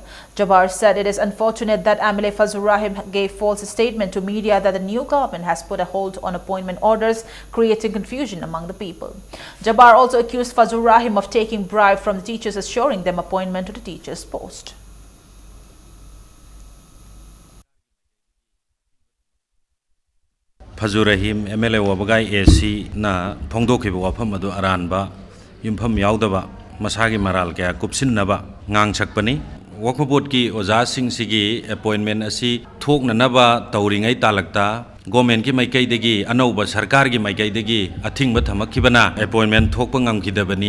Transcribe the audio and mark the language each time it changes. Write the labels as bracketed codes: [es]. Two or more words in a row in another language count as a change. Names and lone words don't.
[en] Jabbar said it is unfortunate that MLA Fazur Rahim gave false statement to media that the new government has put a hold on appointment orders, creating confusion among the people. Jabbar also accused Fazur Rahim of taking bribe from the teachers, assuring them appointment to the teachers' post. [mni] Fazur Rahim MLA wabagai AC na phongdokiba wafam adu aranba yumpham yaudaba masagi maral kya kupsinnaba ngangchakpani wakpabot ki oja sing sigi appointment asi thokna naba tauringai talakta government ki maikai degi anauba sarkar ki maikai degi athingba thamakhibana appointment thokpa ngamkidabani